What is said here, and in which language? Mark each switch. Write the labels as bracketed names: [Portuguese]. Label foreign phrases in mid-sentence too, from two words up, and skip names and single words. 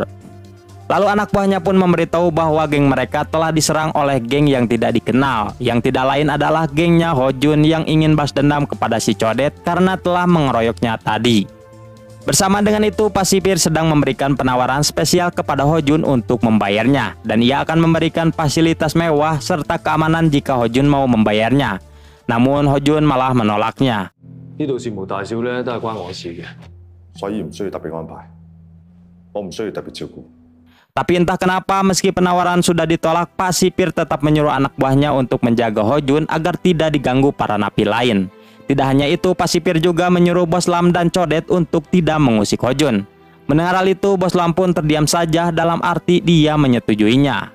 [Indonesian] Lalu anak buahnya pun memberitahu bahwa geng mereka telah diserang oleh geng yang tidak dikenal, yang tidak lain adalah gengnya Ho Jun yang ingin balas dendam kepada si Codet karena telah mengeroyoknya tadi. Bersama dengan itu, Pak Sipir sedang memberikan penawaran spesial kepada Ho Jun untuk membayarnya, dan ia akan memberikan fasilitas mewah serta keamanan jika Ho Jun mau membayarnya. Namun Ho Jun malah menolaknya. [Cantonese] 呢度事無大小咧，都係關我事嘅。所以唔需要特別安排，我唔需要特別照顧。 [Indonesian] Tapi entah kenapa meski penawaran sudah ditolak, Pak Sipir tetap menyuruh anak buahnya untuk menjaga Ho Jun agar tidak diganggu para napi lain. Tidak hanya itu, Pak Sipir juga menyuruh Bos Lam dan Codet untuk tidak mengusik Ho Jun. Mendengar hal itu, Bos Lam pun terdiam saja dalam arti dia menyetujuinya.